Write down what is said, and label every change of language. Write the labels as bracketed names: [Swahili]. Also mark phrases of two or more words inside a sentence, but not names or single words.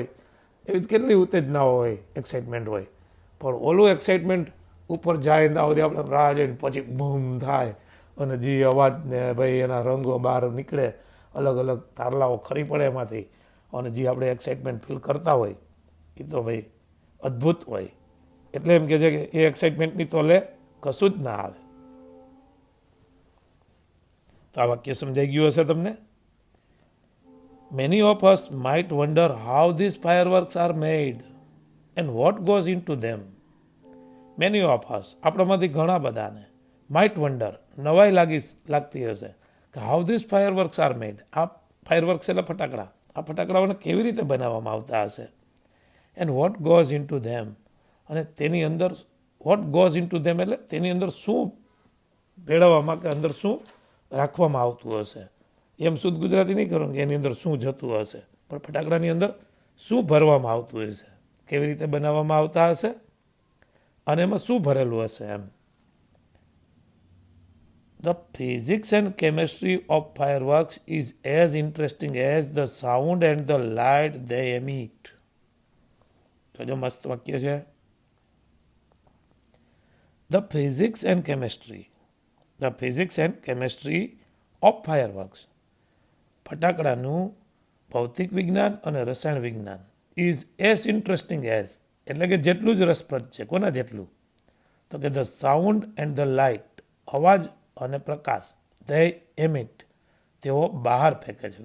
[Gujarati] એવી કેટલી ઉત્તેજનાઓ હોય, એક્સાઇટમેન્ટ હોય. પણ ઓલું એક્સાઇટમેન્ટ ઉપર જાય ને આવતી આપણે રાહ જોઈને પછી બૂમ થાય અને જે અવાજ ને ભાઈ એના રંગો બહાર નીકળે, અલગ અલગ તારલાઓ ખરી પડે એમાંથી, અને જે આપણે એક્સાઇટમેન્ટ ફીલ કરતા હોય એ તો ભાઈ અદ્ભુત હોય. એટલે એમ કહે છે કે એ એક્સાઇટમેન્ટની તો કશું જ ના આવે. તો આ વાક્ય સમજાઈ ગયું હશે તમને. [English] Many of us might wonder how these fireworks are made and what goes into them. Many of us, [Gujarati] આપણામાંથી ઘણા બધાને, [English] might wonder, [Gujarati] નવાઈ લાગતી હશે કે [English] how these fireworks are made. [Gujarati] આ ફાયરવર્ક્સ એટલે ફટાકડા. આ ફટાકડાઓને કેવી રીતે બનાવવામાં આવતા હશે. [English] And what goes into them. [Gujarati] અને તેની અંદર [English] what goes into them [Gujarati] એટલે તેની અંદર શું ભેળવવામાં કે અંદર શું રાખવામાં આવતું હશે. એમ શુદ્ધ ગુજરાતી નહીં કરું કે એની અંદર શું જતું હશે, પણ ફટાકડાની અંદર શું ભરવામાં આવતું હશે, કેવી રીતે બનાવવામાં આવતા હશે અને એમાં શું ભરેલું હશે. [English] એમ The physics and chemistry of fireworks is as interesting as the sound and the light they emit. [Gujarati] જો મસ્ત વાક્ય છે. [English] The physics and chemistry of fireworks. [Gujarati] ફટાકડાનું ભૌતિક વિજ્ઞાન અને રસાયણ વિજ્ઞાન [English] is as interesting as [Gujarati] એટલે કે જેટલું જ રસપ્રદ છે. કોના જેટલું? તો કે [English] the sound and the light, [Gujarati] અવાજ અને પ્રકાશ, [English] they emit, [Gujarati] તેઓ બહાર ફેંકે છે.